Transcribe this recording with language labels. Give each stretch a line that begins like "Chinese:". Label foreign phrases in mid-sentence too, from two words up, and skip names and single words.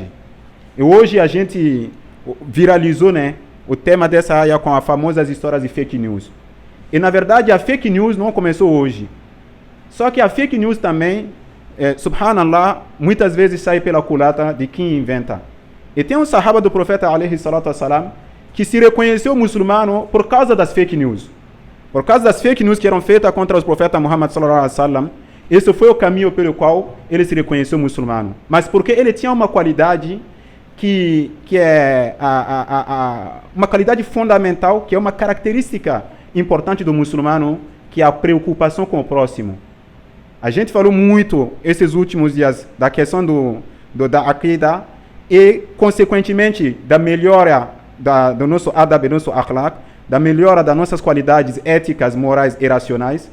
Portuguese: E hoje a gente viralizou, o tema dessa área com as famosas histórias de
English: fake news.
Portuguese: E na verdade a
English: fake news
Portuguese: não começou hoje. Só que a
English: fake news
Portuguese: também, subhanallah, muitas vezes sai pela culata de quem inventa. E tem um sahaba do profeta
Arabic: عليه الصلاة والسلام
Portuguese: que se reconheceu muçulmano por causa das
English: fake news.
Portuguese: Por causa das
English: fake news
Portuguese: que eram feitas contra os profetas Muhammad
Arabic: صلى الله عليه وسلم,
Portuguese: esse foi o caminho pelo qual ele se reconheceu muçulmano. Mas porque ele tinha uma qualidade que é uma qualidade fundamental, que é uma característica importante do muçulmano, que é a preocupação com o próximo. A gente falou muito esses últimos dias da questão da aqida e, consequentemente, da melhora do nosso adab, do nosso akhlaq, da melhora das nossas qualidades éticas, morais e racionais.